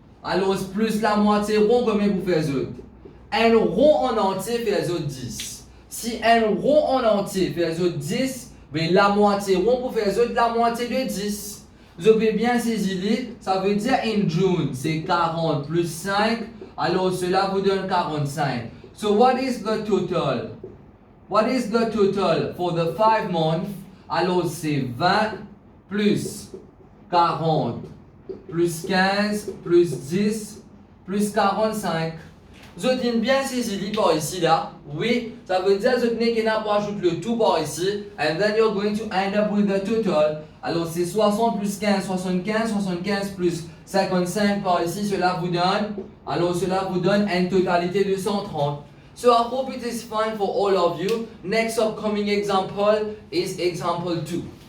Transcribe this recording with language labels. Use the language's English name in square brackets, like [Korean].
[French] Alors, plus la moitié rond, combien vous faites autres? Un rond en entier fait autres 10. Si un rond en entier fait autres 10, mais la moitié rond pour faire autres la moitié de 10. Vous avez bien saisi, ça veut dire [English] in June, [French] c'est 40 plus 5, alors cela vous donne 45. [English] So what is the total? What is the total for the 5 months? [French] Alors c'est 20 plus 40 plus 15 plus 10 plus 45. Vous avez bien saisi par ici là. Oui, ça veut dire que vous tenez qu'il n'a pas ajouté le tout par ici. [English] And then you're going to end up with the total. [French] Alors c'est 60 plus 15, 75, 75 plus 55 par ici, cela vous donne. Alors cela vous donne une totalité de 130. [English] So I hope it is fine for all of you. Next upcoming example is example 2.